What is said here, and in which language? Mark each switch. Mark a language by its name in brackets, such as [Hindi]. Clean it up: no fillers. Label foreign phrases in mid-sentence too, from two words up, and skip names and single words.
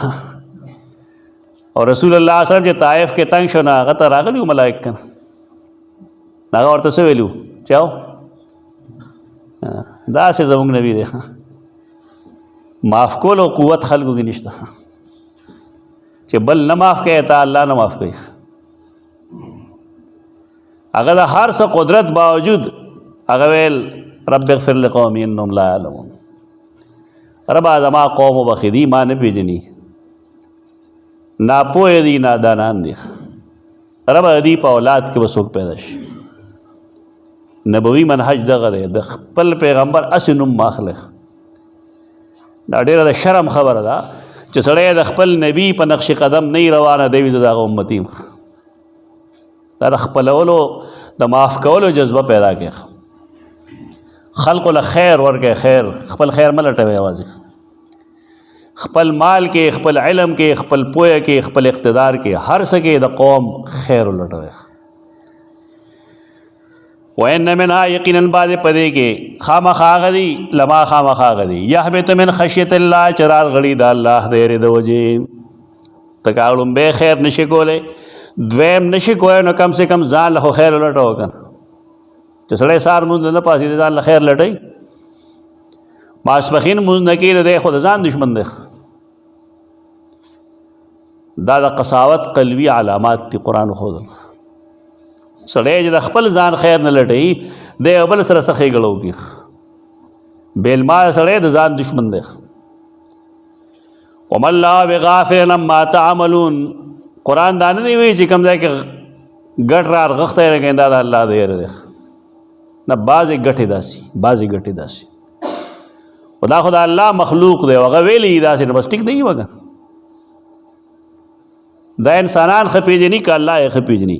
[Pashto] او رسول الله [Arabic] صلی الله علیه وسلم [Pashto] چې طائف کې تنګ شو نه هغه ته راغلي وو ملائک که نه هغه ورته څه ویلي وو چې او داسې زمونږ نبي دی معاف کولو قوت خلکو کې نشته چې بل نه معاف کوي تا الله نه معاف کوي. هغه د هر څه قدرت باوجود هغه ویل [Arabic] رب اغفر لقومي انهم لا يعلمون. [Pashto] ربا زما قوم وبخي دي ما نه پېژني ناپوهه دي نادانان دي. ربا دي په اولاد کې به څوک پیدا شي. نبوي منهج دغه دی د خپل پیغمبر اسې نوم مه اخلئ. دا ډېره د شرم خبره ده چې سړی د خپل نبي په نقش قدم نه وي روانه دی وي زه د هغه امتي یم. دا د خپلولو د معاف کولو جذبه پیدا کړي. خلقو له خیر ورکړئ. خیر خپل خیر مه لټوئ یوازې. خپل مال کې خپل علم کې خپل پوهه کې خپل اقتدار کې هر څه کې د قوم خیر ولټوئ. [Arabic] وَإِنَّ مِنْهَا [Pashto] یقیناً بعض پدې کې خامخا هغه دي لما خامخا هغه دي [Arabic] یهبط من خشیة الله [Pashto] چې راغلي د الله د یېرې د وجې. ته که لومبی خیر نشي کولی دویم نشي کولی نو [Urdu] کم سے کم [Pashto] ځان له خو خیر ولټوه که نه چې سړی سهار لمونځ نه پاڅېدی ځان له خیر لټوي ماسپښین لمونځ نه کوي نو دی خو د ځان دشمن دی. دا د قساوت قلبي علامات دي قرآن ښودل. سړی چې د خپل ځان خیر نه لټوي دی یو بل سره څه ښېګړه وکړي بېلماله سړی د ځان دشمن دی. [Arabic] وما الله بغافل عما تعملون. [Pashto] قرآن دا نه دی وایي چې کوم ځای کې ګټ را رغښتی لګوي دا د الله د یېره دی نه. بعضې ګټې داسې بعضې ګټې داسې خو دا خو د الله مخلوق دی او هغه ویلي داسې نو بس ټیک دی وګه. دا انسانان ښه پېژني که الله یې ښه پېژني؟